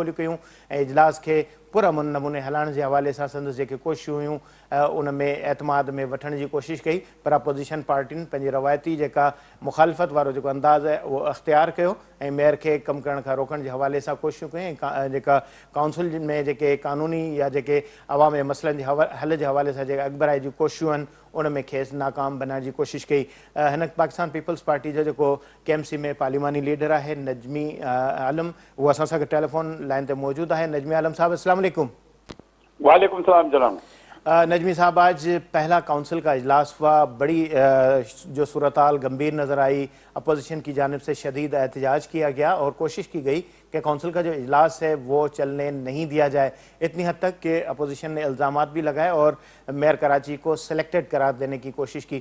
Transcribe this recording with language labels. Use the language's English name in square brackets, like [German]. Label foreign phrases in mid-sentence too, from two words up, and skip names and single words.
[Sindhi] ॿोलियूं कयूं ऐं इजलास खे पुरअमन नमूने हलाइण जे हवाले सां संदसि जेके कोशिशूं हुयूं उन में एतमाद में वठण जी कोशिशि कई, पर अपोज़िशन पार्टियुनि पंहिंजी रवायती जेका मुखालफ़त वारो जेको अंदाज़ आहे उहो अख़्तियार कयो ऐं मेयर खे कमु करण खां रोकण जे हवाले सां कोशिशूं कयूं ऐं जेका काउंसिल में जेके कानूनी या जेके अवाम जे मसइलनि जे हल जे हवाले सां जेके अॻिभराई जी कोशिशूं आहिनि उन में खेसि नाकाम बनाइण जी कोशिशि कई। हिन पाकिस्तान पीपल्स पार्टी जो जेको KMC में पार्लिमानी लीडर आहे नजमी आलम, उहो असां सां गॾु [English] telephone line [Sindhi] ते मौजूद आहे। नजमी आलम साहब [Arabic] السلام علیکم. وعلیکم السلام जनाब। [Urdu] نجمی صاحب، آج پہلا کاؤنسل کا اجلاس ہوا، بڑی جو صورت حال گمبھیر نظر آئی، اپوزیشن کی جانب سے شدید احتجاج کیا گیا اور کوشش کی گئی کہ کاؤنسل کا جو اجلاس ہے وہ چلنے نہیں دیا جائے، اتنی حد تک کہ اپوزیشن نے الزامات بھی لگائے اور میئر کراچی کو سلیکٹڈ قرار دینے کی کوشش کی.